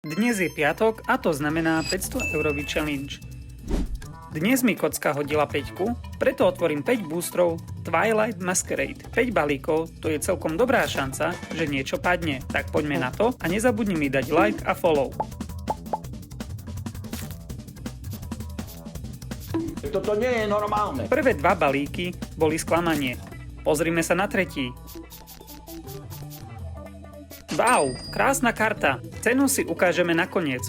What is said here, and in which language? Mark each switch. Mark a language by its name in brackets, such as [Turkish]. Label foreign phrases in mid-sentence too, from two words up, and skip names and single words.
[Slovak] Dnes je piatok a to znamená 500 eurový challenge. Dnes mi kocka hodila 5, preto otvorím 5 boostrov Twilight Masquerade. 5 balíkov, to je celkom dobrá šanca, že niečo padne. Tak poďme na to a nezabudni mi dať like a follow. Toto nie je normálne. Prvé 2 balíky boli sklamanie. Pozrime sa na tretí. Wow, krásna karta. Cenu si ukážeme nakoniec.